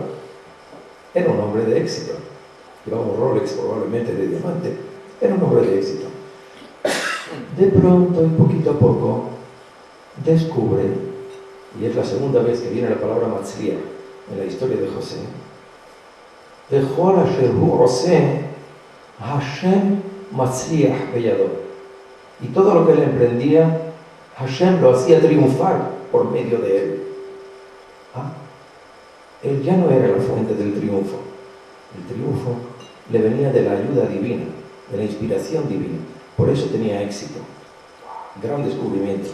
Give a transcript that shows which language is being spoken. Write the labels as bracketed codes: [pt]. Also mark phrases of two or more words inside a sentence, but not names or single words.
[es] Era un hombre de éxito. Llevaba un Rolex probablemente de diamante. Era un hombre de éxito. De pronto y poquito a poco descubre, y es la segunda vez que viene la palabra matzliach en la historia de José, [he] Bechol asher hu oseh, Hashem matzliach beyado. [es] Y todo lo que él emprendía, Hashem lo hacía triunfar por medio de él. Él ya no era la fuente del triunfo. El triunfo le venía de la ayuda divina, de la inspiración divina. Por eso tenía éxito. Gran descubrimiento.